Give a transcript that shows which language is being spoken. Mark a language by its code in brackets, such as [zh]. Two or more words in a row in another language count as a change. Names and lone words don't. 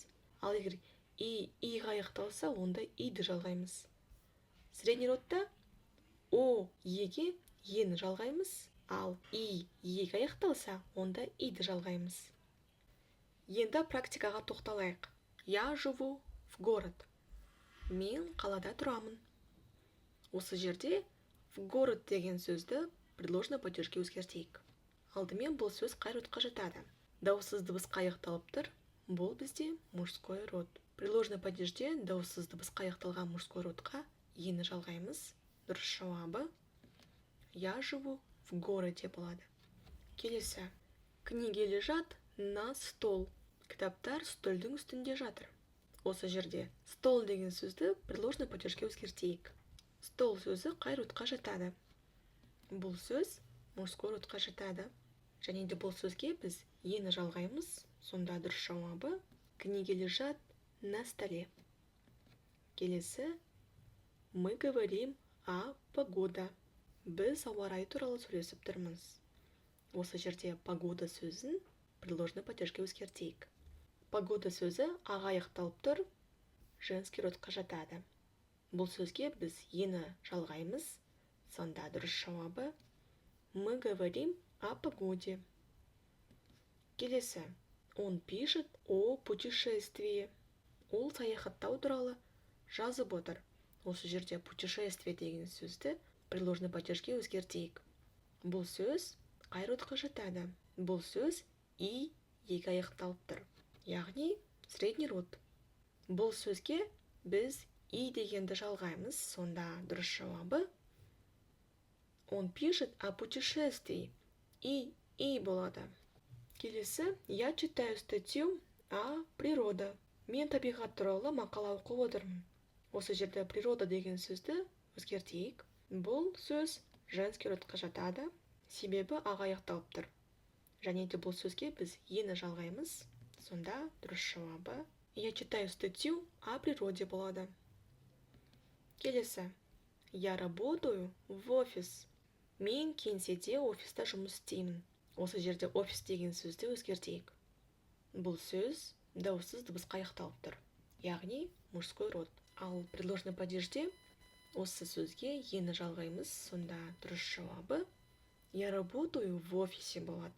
[kk] Ал егер иға аяқталса, онда иді жалғаймыз. [ru] Средний родта [kk] еге ені жалғаймыз, ал еге аяқталса, онда иді жалғаймыз. Енді практикаға тоқталайық. [ru] Я живу в город. [kk] Мен қалада тұрамын. Осы жерде [ru] в город [kk] деген сөзді [ru] предложный падежге [kk] өзгертейік. Алдымен бұл сөз қай родқа жатады. Дауыссыз дыбысқа аяқталып тұр. Бұл бізде [ru] мужской род. Предложный падежде [kk] дауыссыз дыбысқа аяқталған [ru] мужской родқа [kk] ені жалғаймыз. Дұрыс жауабы [ru] я живу в городе [kk] болады. Келесі. [ru] Книги лежат на стол. [kk] Кітаптар столдың үстінде жатыр. Осы жерде стол деген сөзді [ru] предложный падежге [kk] өзгертейік. Стол сөзі қай родқа жатады? Бұл сөз [ru] мужской родқа [kk] жатады. Және де бұл сөзге біз ені жалғаймыз. Сонда дұрыс жауабы [ru] книги лежат на столе. Келесі. Мы говорим о погода. [kk] Біз ауа райы туралы сөйлесіп тұрмыз. Осы жерде погода сөзін [ru] предложный падежге [kk] өзгертейік. Погода сөзі аға аяқталып тұр, [ru] женский родқа [kk] жатады. Бұл сөзге біз ені жалғаймыз. Сонда дұрыс жауабы [ru] мы говорим о погоде. Келесі. Он пишет о путешествии. [kk] Ол саяхаттау туралы жазып отыр. Осы жерде путешествие деген сөзді [ru] предложный падежге [kk] өзгертейік. Бұл сөз қай родқа жатады? Бұл сөз еге аяқталып тұр. [ru] Яғни средний род. [kk] Бұл сөзге біз дегенді жалғаймыз. Сонда дұрыс жауабы [ru] он пишет о путешествии. [kk] Болады. Келесі. [ru] Я читаю статью о природа. [kk] Мен табиғат туралы мақала оқып отырмын. Осы жерде природа деген сөзді өзгертейік. Бұл сөз [ru] женский родқа [kk] жатады, себебі аға аяқталып тұр. Және де бұл сөзге біз ені жалғаймыз. Сонда дұрыс жауабы [ru] я читаю статью о природе [kk] болады. Келесі. [ru] Я работаю в офис. [kk] Мен кеңседе офиста жұмыс істеймін. Осы жерде офис деген сөзді өзгертейік. Бұл сөз дауыссыз дыбысқа аяқталып тұр. [ru] Яғни мужской род. [kk] Ал [ru] предложный падежде [kk] осы сөзге ені жалғаймыз. Сонда дұрыс жауабы [ru] я работаю в офисе [kk] болады.